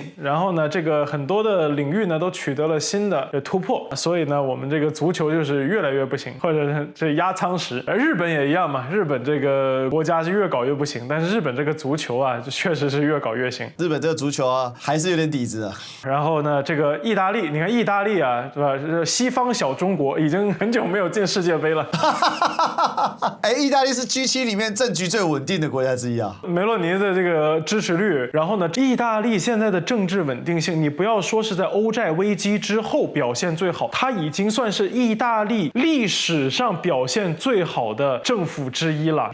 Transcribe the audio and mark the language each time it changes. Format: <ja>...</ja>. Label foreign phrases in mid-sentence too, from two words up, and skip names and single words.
<zh>然後呢，這個很多的領域呢都取得了新的突破。所以呢，我們這個足球就是越來越不行，或者是這壓艙石。而日本也一樣嘛，日本這個國家是越搞越不行，但是日本這個足球啊，就確實是越搞越行。日本這個足球啊，還是有點底子啊。然後呢，這個意大利，你看意大利啊，是吧？西方小中國已經很久沒有進世界杯了。哎，意大利是 G7 裡面政局最穩定的國家之一啊。梅洛尼的這個支持率，然後呢，意大利現在的政治穩定性，你不要說是在歐債危機之後表現最好，它已經算是意大利歷史上表現最好的政府之一了。</zh>